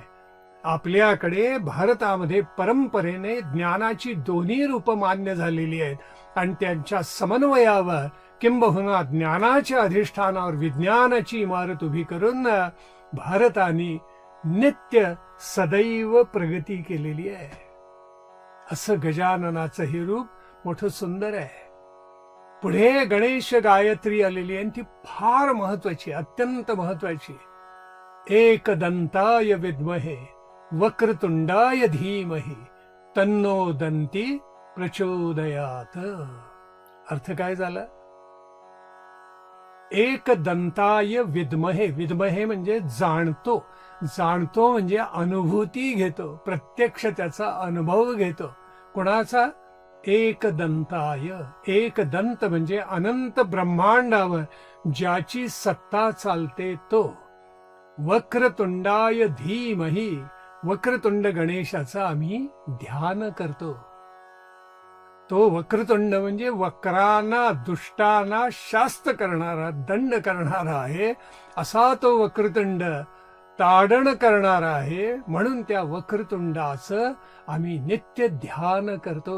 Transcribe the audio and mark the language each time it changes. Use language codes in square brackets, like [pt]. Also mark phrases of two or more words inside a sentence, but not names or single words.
[mr] आपल्याकडे भारतामध्ये परंपरेने ज्ञानाची दोन्ही रूप मान्य झालेली आहेत आणि त्यांच्या समन्वयावर किंबहुना ज्ञानाच्या अधिष्ठानावर विज्ञानाची इमारत उभी करून भारताने नित्य सदैव प्रगती केलेली आहे. असं गजाननाचं हे रूप मोठं सुंदर आहे. पुढे गणेश गायत्री आलेली आहे, ती फार महत्वाची, अत्यंत महत्वाची. [sa] एकदंताय विद्महे वक्रतुंडाय धीमहि तन्नो दंती प्रचोदयात. [mr] अर्थ काय झाला? [sa] एकदंताय विद्महे, [mr] विद्महे म्हणजे जाणतो, जाणतो म्हणजे अनुभूती घेतो, प्रत्यक्ष त्याचा अनुभव घेतो. कोणाचा? एकदंताय. एकदंत म्हणजे अनंत ब्रह्मांडावर ज्याची सत्ता चालते तो. [sa] वक्रतुंडाय धीमहि, [mr] वक्रतुंड गणेशाचा आम्ही ध्यान करतो. तो वक्रतुंड म्हणजे वक्रांना, दुष्टांना शास्त करणारा, दंड करणारा आहे. असा तो वक्रतुंड ताडण करणारा आहे. म्हणून त्या वक्रतुंडाचं आम्ही नित्य ध्यान करतो.